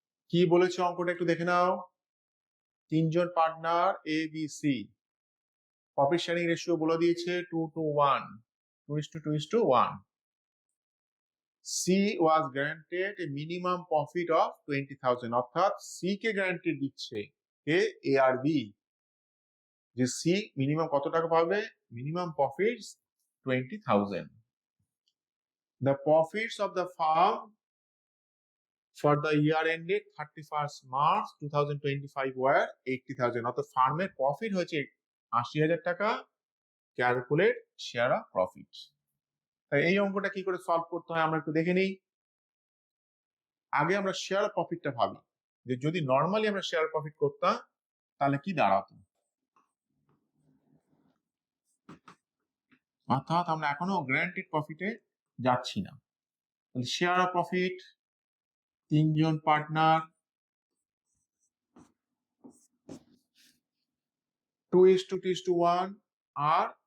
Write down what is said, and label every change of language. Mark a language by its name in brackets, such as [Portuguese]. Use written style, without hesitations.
[Bangla] কি বলেছে অঙ্কটা একটু দেখে নাও। তিনজন partner A B C, profit sharing ratio বলে দিয়েছে 2:1, 2:1। [English] C was granted a minimum profit of 20,000, [Bangla] অর্থাৎ C কে গ্যারান্টি দিচ্ছে এ আর বি যে C মিনিমাম কত টাকা পাবে? Minimum profit 20,000। [English] The profits of the firm for the year ended 31st March 2025 were 80,000, [Bangla] অর্থাৎ ফার্মের প্রফিট হয়েছে 80,000 টাকা। [English] Calculate share of profit. [Bangla] এই অঙ্কটা কি করে সলভ করতে হয় আমরা একটু দেখে নিই। আগে আমরা শেয়ার প্রফিটটা ভাবি, যে যদি নর্মালি আমরা শেয়ার প্রফিট করতাম তাহলে কি দাঁড়াতো। অর্থাৎ আমরা এখনো গ্যারান্টিড প্রফিটে যাচ্ছি না। শেয়ার অফ প্রফিট, তিনজন পার্টনার 2:1 আর